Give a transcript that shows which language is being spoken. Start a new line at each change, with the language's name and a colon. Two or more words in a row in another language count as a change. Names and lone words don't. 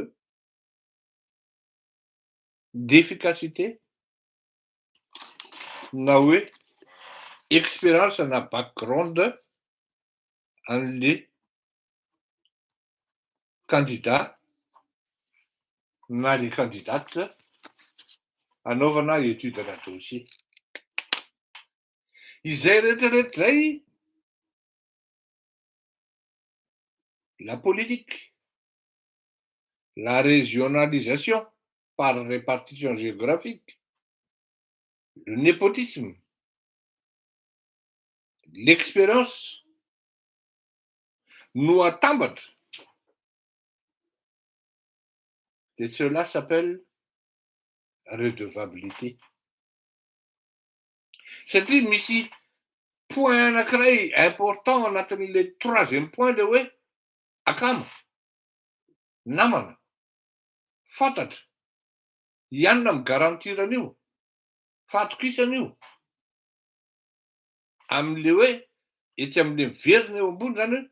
Malagasy: d'efficacité na hoe expérience na background an'
French: le candidat
Malagasy: na
French: le candidate
Malagasy: anaovana étude na dossier. Izay rehetrarehetra zay,
French: la politique, la régionalisation par répartition géographique, le népotisme, l'expérience
Malagasy: no atambatra
French: de cela s'appelle redevabilité.
Malagasy: Satria misy point anankiray important anatin'
French: le troisième point
Malagasy: le hoe akama, namana, fantatra, ianona migarantiran'io, fahatokisana amin'le hoe etsy amin'le miverina eo ambony zany hoe